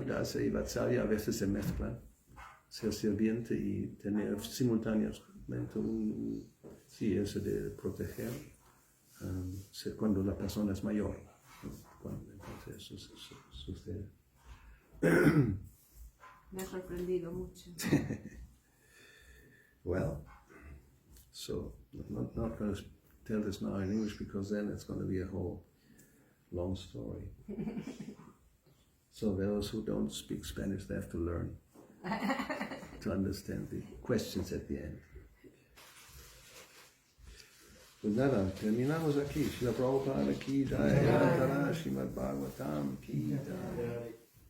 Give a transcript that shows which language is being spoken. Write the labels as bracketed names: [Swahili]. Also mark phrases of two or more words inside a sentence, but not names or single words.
[Spanish] Dasya y Vatsalya a veces se mezclan. Ser sirviente y tener simultáneamente ese de proteger, cuando la persona es mayor, ¿no? Entonces eso sucede. Me ha sorprendido mucho. [English] Well, so not going to tell this now in English because then it's going to be a whole long story. So those who don't speak Spanish, they have to learn to understand the questions at the end. [Spanish] Pues nada, terminamos aquí. [Hindi] Srila Prabhupada ki jai, Srimad Bhagavatam ki jai.